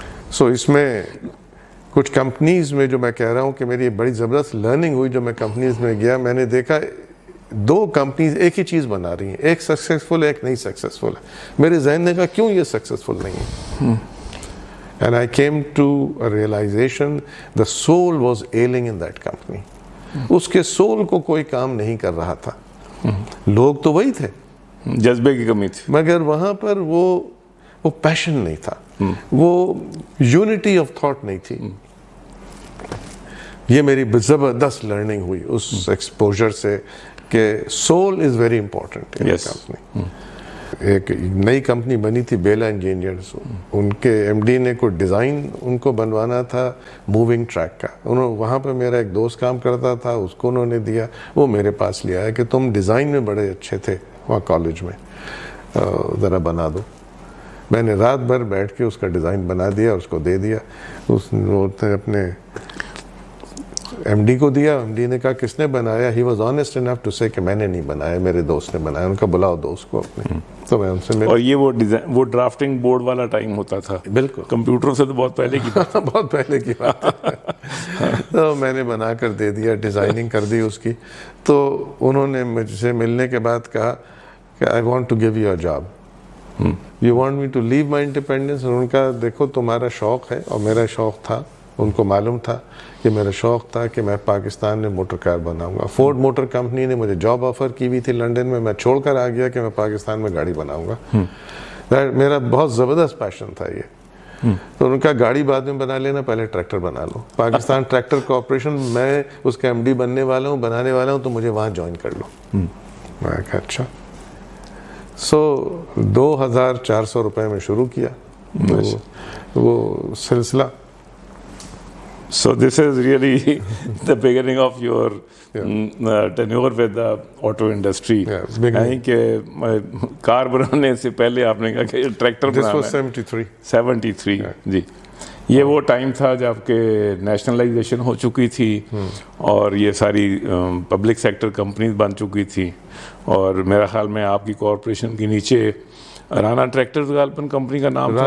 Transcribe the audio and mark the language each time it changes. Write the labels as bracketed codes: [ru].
[ur] سو اس میں کچھ کمپنیز میں جو میں کہہ رہا ہوں کہ میری بڑی زبردست لرننگ ہوئی, جو میں کمپنیز میں گیا, میں نے دیکھا 2 کمپنیز ایک ہی چیز بنا رہی ہیں, ایک سکسیسفل ہے ایک نہیں سکسیسفل ہے. میرے ذہن نے کہا کیوں یہ سکسیسفل نہیں ہے. [en] And I came to a realization the soul was ailing in that company. [ur] اس کے سول کو کوئی کام نہیں کر رہا تھا. لوگ تو وہی تھے, جذبے کی کمی تھی, مگر وہاں پر وہ پیشن نہیں تھا, وہ یونٹی آف تھاٹ نہیں تھی. یہ میری زبردست لرننگ ہوئی اس ایکسپوجر سے کہ [en] Soul is very important in company. [ur] ایک نئی کمپنی بنی تھی بیلا انجینئرز, ان کے MD نے کوئی ڈیزائن ان کو بنوانا تھا موونگ ٹریک کا. وہاں پہ میرا ایک دوست کام کرتا تھا, اس کو انہوں نے دیا, وہ میرے پاس لے آیا کہ تم ڈیزائن میں بڑے اچھے تھے وہاں کالج میں, ذرا بنا دو. میں نے رات بھر بیٹھ کے اس کا ڈیزائن بنا دیا, اس کو دے دیا. اس نے اپنے MD کو دیا, MD نے کہا کس نے بنایا. [en] he was honest enough to say [ur] کہ میں نے نہیں بنایا, میرے دوست نے بنایا. ان کا بلاؤ دوست کو اپنے. تو میں ان سے اور یہ وہ ڈرافٹنگ بورڈ والا ٹائم ہوتا تھا. بالکل, کمپیوٹر سے تو بہت پہلے کی بات. بہت پہلے کی بات. تو میں نے بنا کر دے دیا, ڈیزائننگ کر دی اس کی. تو انہوں نے مجھ سے ملنے کے بعد کہا کہ [en] I want to give you a job, you want me to leave my independence. [ur] ان کا دیکھو تمہارا شوق ہے اور میرا شوق تھا, ان کو معلوم تھا کہ میرا شوق تھا کہ میں پاکستان میں موٹر کار بناؤں گا. فورڈ موٹر کمپنی نے مجھے جاب آفر کی ہوئی تھی لنڈن میں, میں چھوڑ کر آ گیا کہ میں پاکستان میں گاڑی بناؤں گا. میرا بہت زبردست پیشن تھا یہ. تو ان کا گاڑی بعد میں بنا لینا, پہلے ٹریکٹر بنا لو. پاکستان ٹریکٹر کارپوریشن, میں اس کا MD بننے والا ہوں, بنانے والا ہوں, تو مجھے وہاں جوائن کر لو. میں کہا اچھا. سو 2400 روپے میں شروع کیا وہ سلسلہ. [en] So this is really the beginning of your tenure with the auto industry. [ur] یعنی کہ کار بنانے سے پہلے آپ نے کہا کہ ٹریکٹر بنانا ہے. 73 جی. یہ وہ ٹائم تھا جب کہ نیشنلائزیشن ہو چکی تھی اور یہ ساری پبلک سیکٹر کمپنیز بن چکی تھی, اور میرا خیال میں آپ کی کارپوریشن کے نیچے رانا ٹریکٹرز غالباً کمپنی کا نام تھا.